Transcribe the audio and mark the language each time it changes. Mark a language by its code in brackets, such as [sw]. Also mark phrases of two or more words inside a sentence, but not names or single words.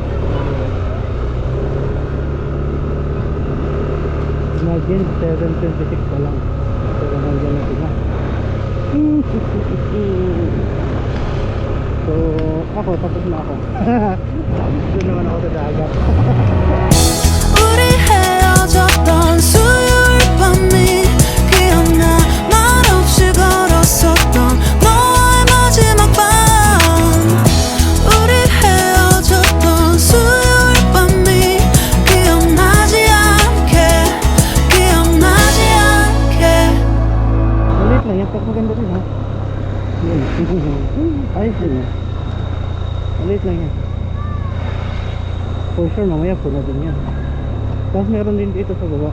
[tl] Imagine, 7:26 pa lang. Pero nandiyan natin na. So, ako, tapos na ako. Doon naman ako sa dagat. [ko] 우리 헤어졌던 수요일 밤이 기억나 말없이 걸었었던 너와의 마지막 밤 우리 헤어졌던 수요일 밤이 기억나지 않게 [tl] Malit lang yan, pero maganda rin ha. Yun. Ayos din yan. Malit lang yan. [en] For sure [tl] mamaya pula din yan. Tapos meron din dito sa baba.